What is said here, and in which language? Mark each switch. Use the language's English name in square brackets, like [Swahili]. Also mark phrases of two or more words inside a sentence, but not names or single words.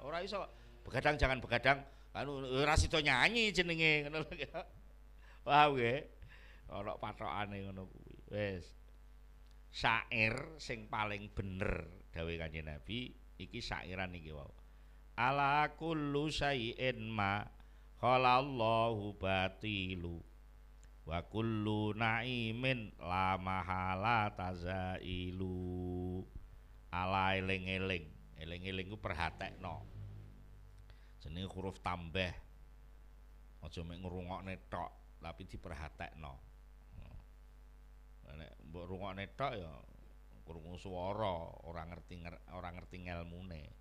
[Javanese] Ora iso begadang jangan begadang anu ora sida nyanyi jenenge ngono lho ya. Paham nggih? Ana pathokane ngono kuwi. Wis. Syair sing paling bener dawuh Kanjeng Nabi iki syairan iki wae. [Arabic] ألا كل شيء ما خلا الله باطل وكل نعيم لا محالة زائل. [Javanese] Ala eling-eling. Eling-eling ku perhatekno. Jenenge huruf tambah. Aja mek ngrungokne tok, tapi diperhatekno. Nek mbok rungokne tok ya krungu swara, ora ngerti ngelmune.